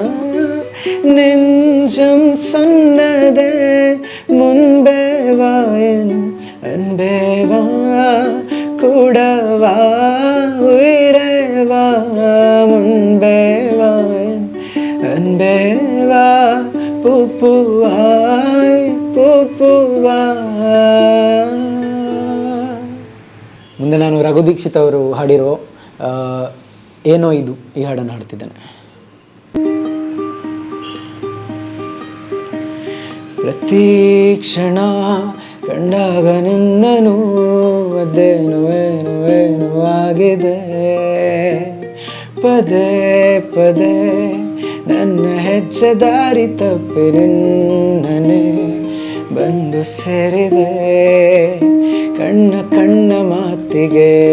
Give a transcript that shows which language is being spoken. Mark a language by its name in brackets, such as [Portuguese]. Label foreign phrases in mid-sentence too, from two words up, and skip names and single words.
[Tamil] நெஞ்சம் சொன்னதே முன்பே வா என் அன்பே வா கூடவா உயிரே வா முன்பே வா என் அன்பே வா பூப்புவாய் பூப்புವಾಯ್. [Kannada] ಮುಂದೆ ನಾನು ರಘು ದೀಕ್ಷಿತ್ ಅವರು ಹಾಡಿರೋ ಏನೋ ಇದು ಈ ಹಾಡನ್ನು ಹಾಡ್ತಿದ್ದೇನೆ. ಪ್ರತಿ ಕ್ಷಣ ಕಂಡಾಗ ನಿನ್ನನು ಅದೇನು ಏನು ಏನು ಆಗಿದೆ ಪದೇ ಪದೇ ನನ್ನ ಹೆಜ್ಜೆ ದಾರಿ ತಪ್ಪಿ ನಿನ್ನನೆ ಬಂದು ಸೇರಿದೆ ಕಣ್ಣ ಕಣ್ಣ ಮಾತಿಗೆ